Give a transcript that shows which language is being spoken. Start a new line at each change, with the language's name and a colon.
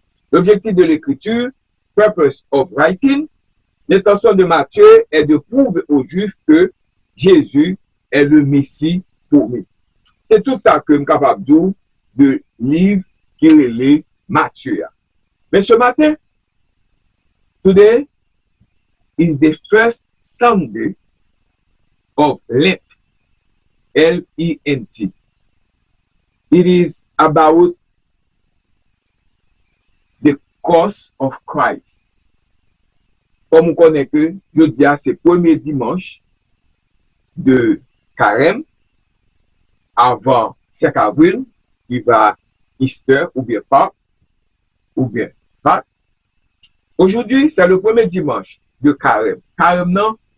French: L'objectif de l'écriture,
English: purpose of writing,
French: l'intention de Matthieu est de prouver aux Juifs que Jésus est le Messie pour eux. C'est tout ça que je suis capable de dire de livre qui relève Matthieu. Mais ce matin,
English: today is the first Sunday of Lent, L-E-N-T. It is about the cross of Christ.
French: Comme on connaît que, je dis c'est le premier dimanche de Carême, avant 5 avril, qui va Easter ou bien Pâques. Aujourd'hui, c'est le premier dimanche de Carême. Carême, non?